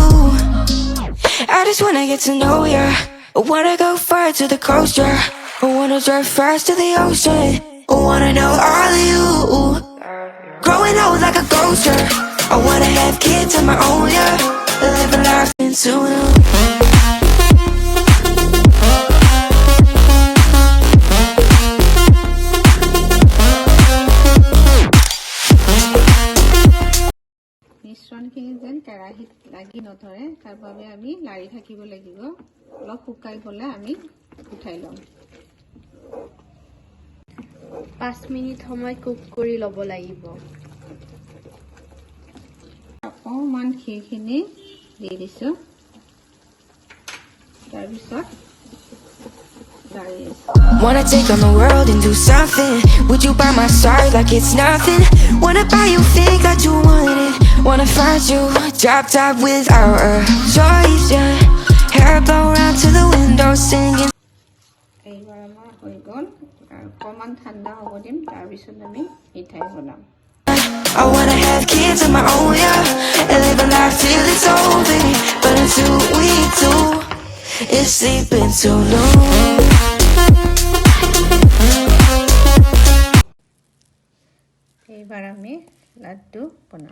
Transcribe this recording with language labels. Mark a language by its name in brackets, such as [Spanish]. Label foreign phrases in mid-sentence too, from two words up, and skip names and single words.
[English] I just wanna get to know ya. I wanna go far to the coast, yeah. I wanna drive fast to the ocean. I wanna know all of you. Growing old like a ghost, yeah. I wanna have kids of my own, yeah. Live a life into you. [Assamese] মিশ্ৰণখিনি যেন কেৰাহীত লাগি নধৰে তাৰ বাবে আমি লাৰি থাকিব লাগিব অলপ শুকাই গ'লে আমি উঠাই লম 5 মিনিট সময় কুক কৰি ল'ব লাগিব অকণমান ঘিখিনি দি দিছোঁ তাৰপিছত [English] Wanna take on the world and do something. Would you by my side like it's nothing? Wanna buy you things that you wanted. Wanna find you drop top without a choice, yeah. Hair blow round to the window singing. [Assamese] এইবাৰ আমাৰ হৈ গ'ল অকণমান ঠাণ্ডা হ'ব দিম তাৰপিছত আমি মিঠাই বনাম [English] I wanna have kids of my own, yeah. And live a life till it's over. But until we do, it's sleeping too long. [Assamese] এইবাৰ আমি লাড্ডু বনাম